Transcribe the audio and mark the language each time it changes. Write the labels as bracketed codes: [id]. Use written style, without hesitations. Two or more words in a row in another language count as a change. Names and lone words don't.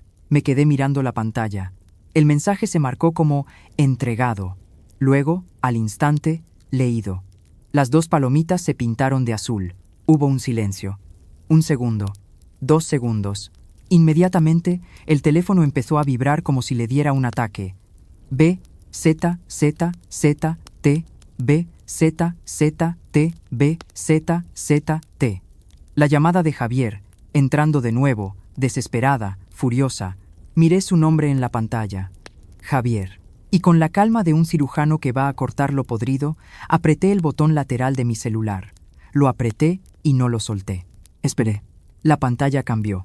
[es] Me quedé mirando la pantalla. El mensaje se marcó como entregado. Luego, al instante, leído. Las 2 palomitas se pintaron de azul. Hubo un silencio. 1 segundo. 2 segundos. Inmediatamente, el teléfono empezó a vibrar como si le diera un ataque. B, Z, Z, Z, T, B, Z, Z, T, B, Z, Z, T. La llamada de Javier, entrando de nuevo, desesperada, furiosa. Miré su nombre en la pantalla. Javier. Y con la calma de un cirujano que va a cortar lo podrido, apreté el botón lateral de mi celular. Lo apreté y no lo solté. Esperé. La pantalla cambió.